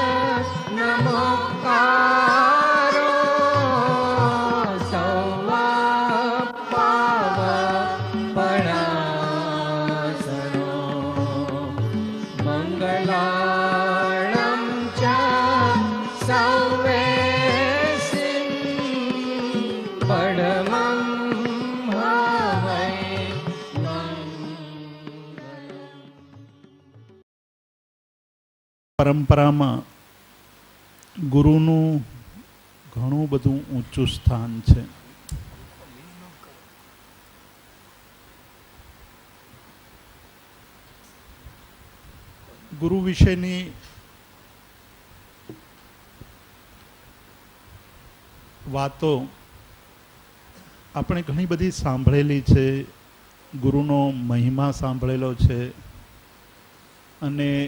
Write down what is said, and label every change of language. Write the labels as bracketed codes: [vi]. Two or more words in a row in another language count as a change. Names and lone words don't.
[pra] नमोकारो सौवापावपणासनो मङ्गलाणं च सौवेसिं परमं हवै मङ्गलम्। [gu] પરંપરામાં ગુરુનું ઘણું બધું ઊંચું સ્થાન છે. ગુરુ વિશેની વાતો આપણે ઘણી બધી સાંભળેલી છે, ગુરુનો મહિમા સાંભળેલો છે અને